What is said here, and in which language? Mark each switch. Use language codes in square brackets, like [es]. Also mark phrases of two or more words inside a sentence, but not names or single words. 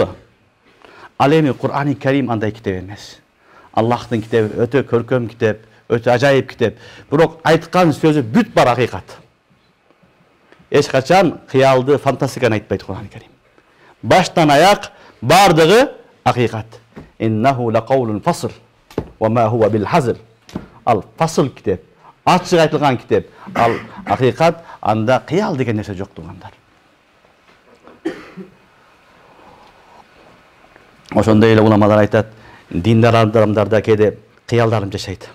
[ky] Ал эми Кур'ан-ы Карим андай китеп эмес. Аллахтын китеби өтө көркөм китеп, өтө ажайып китеп. Бирок айткан сөзү бүт бар акыйкат. Эч качан кыялды, фантастиканы айтпайт Кур'ан-ы Карим. Баштан аяк бардыгы акыйкат. [ar] إنه لقول فصل وما هو بالهزل. [ky] Ал фасл китеп, ачык айтылган китеп. Ал акыйкат, анда кыял деген нерсе жок тугандар. Ошондой эле уламалар айтат, диндар адамдарда кээде кыялдарым жашайт.